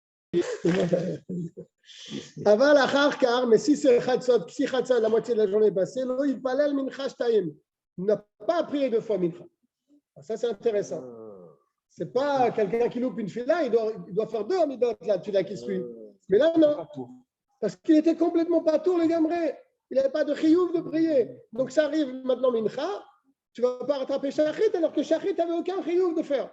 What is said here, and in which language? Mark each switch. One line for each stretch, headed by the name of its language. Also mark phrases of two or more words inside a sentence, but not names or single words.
Hebrew: אבל אחר כך,
French: mais si c'est chatzot, si chatzot, la moitié de la journée est passée,
Hebrew: לא יתפלל מנחה שתיים.
French: Il n'a pas prié 2 fois mincha. Ça, c'est intéressant. C'est pas quelqu'un qui loupe une fila, il doit faire 2 amidot, la fila qui suit. Mais là, non. Parce qu'il était complètement patour, le gamré. Il n'avait pas de chiyuv de prier. Donc, ça arrive maintenant mincha, tu ne vas pas rattraper shachrit, alors que shachrit n'avait aucun chiyuv de faire.